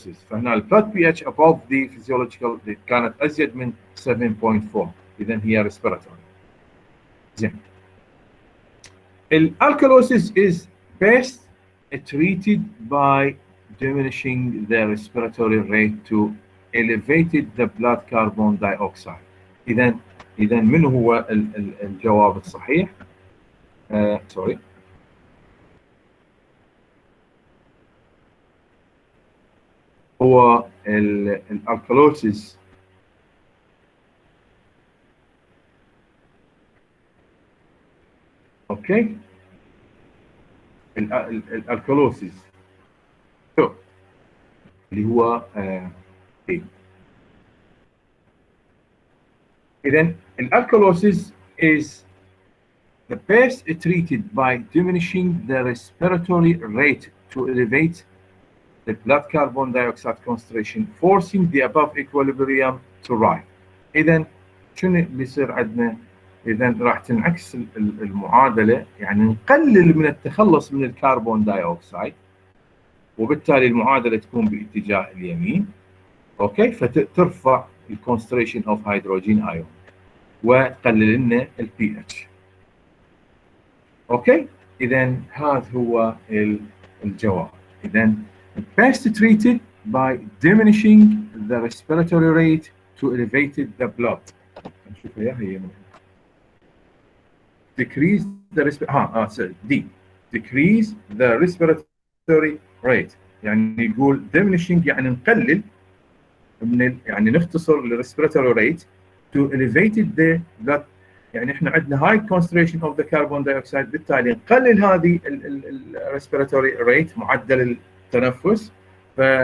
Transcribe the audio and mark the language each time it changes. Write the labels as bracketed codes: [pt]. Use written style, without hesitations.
[ar] فهنا البلاد بي اتش above the physiological كانت ازيد من 7.4، اذا هي respiratory. زين. [en] الالكالوسيس is best treated by diminishing the respiratory rate to elevated the blood carbon dioxide. [ar] اذا من هو الجواب الصحيح؟ سوري، هو الالكالوسيس اوكي. الالكالوسيس اللي هو اذا [en] الالكالوسيس is the best treated by diminishing the respiratory rate to elevate the blood carbon dioxide concentration, forcing the above equilibrium to rise. [ar] اذا شنو اللي بيصير عندنا؟ اذا راح تنعكس المعادله، يعني نقلل من التخلص من الكربون دايوكسيد، وبالتالي المعادله تكون باتجاه اليمين، اوكي، فترفع الكونسنتريشن اوف هيدروجين ايون وتقلل لنا البي اتش. اوكي، اذا هذا هو الجواب. [en] اذا best treated by diminishing the respiratory rate to elevate the blood. [ar] نشوف هي من [en] decrease the decrease the respiratory rate، [ar] يعني يقول diminishing يعني نقلل من يعني نختصر ال respiratory rate [en] to elevated the blood، [ar] يعني احنا عندنا [en] high concentration of the carbon dioxide، [ar] بالتالي نقلل هذه ال respiratory rate معدل التنفس، ف